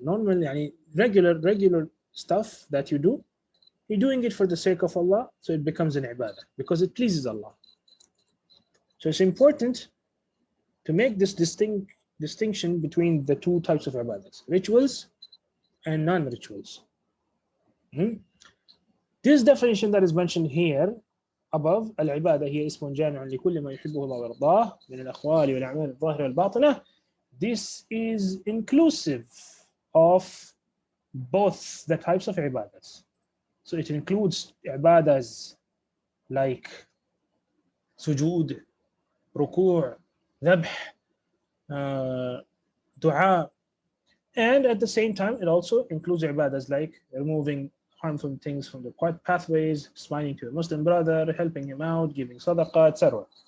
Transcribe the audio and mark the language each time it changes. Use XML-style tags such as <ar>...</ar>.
<en>Normal, regular stuff that you do. You're doing it for the sake of Allah, so it becomes an ibadah because it pleases Allah. So it's important to make this distinction between the two types of ibadahs, rituals and non-rituals. This definition that is mentioned here above, al-ibadah</en> <ar>هي اسم جامع لكل ما يحبه الله ويرضاه من الأقوال والأعمال الظاهرة والباطنة.</ar> <en>This is inclusive of both the types of ibadahs. So it includes ibadahs like sujood, ruku', dhabh, dua, and at the same time, it also includes ibadahs like removing harmful things from the pathways, smiling to a Muslim brother, helping him out, giving sadaqah, etc.</en>